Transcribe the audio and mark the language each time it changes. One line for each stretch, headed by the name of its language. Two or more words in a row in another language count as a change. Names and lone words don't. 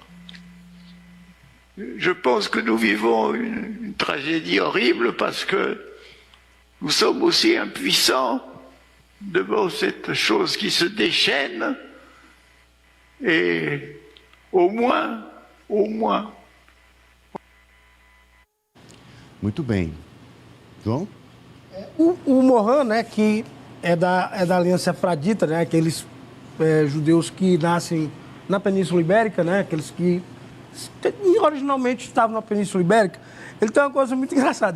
French: Je pense que nous vivons une tragédie horrible parce que nous sommes aussi impuissants devant cette chose qui se déchaîne et au moins.
Portuguese: Muito bem. João? O Morin, né, que é da Aliança Efradita, né, aqueles judeus que nascem na Península Ibérica, né, aqueles que originalmente estavam na Península Ibérica, ele tem uma coisa muito engraçada.